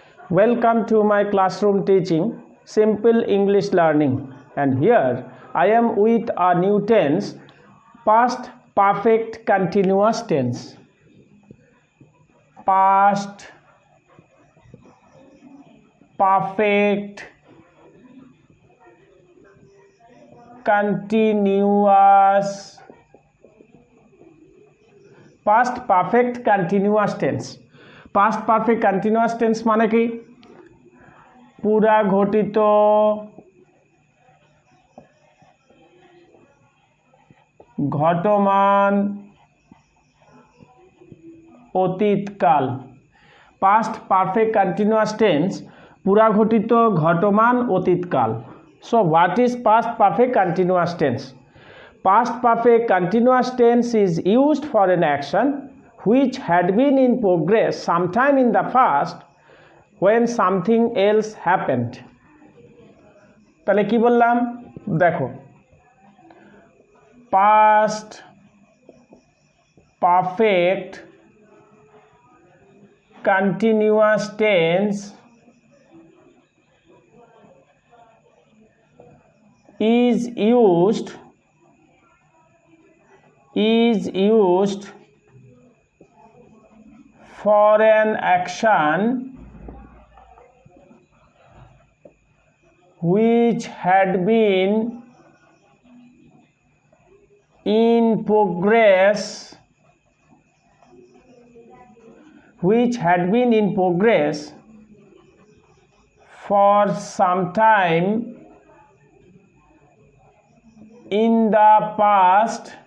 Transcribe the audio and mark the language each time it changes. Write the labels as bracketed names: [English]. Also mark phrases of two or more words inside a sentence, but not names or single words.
[English] Welcome to my classroom teaching Simple English Learning, and here I am with a new tense, past perfect continuous tense. Past perfect continuous tense. Past perfect continuous tense [Bangla] মানে কি? পুরা ঘটিত ঘটমান অতীতকাল। [English] Past perfect continuous tense [Bangla] পুরা ঘটিত ঘটমান অতীতকাল। [English] So what is past perfect continuous tense? Past perfect continuous tense is used for an action which had been in progress sometime in the past when something else happened. [Bangla] তাহলে কি বললাম দেখো, [English] past perfect continuous tense is used for an action which had been in progress for some time in the past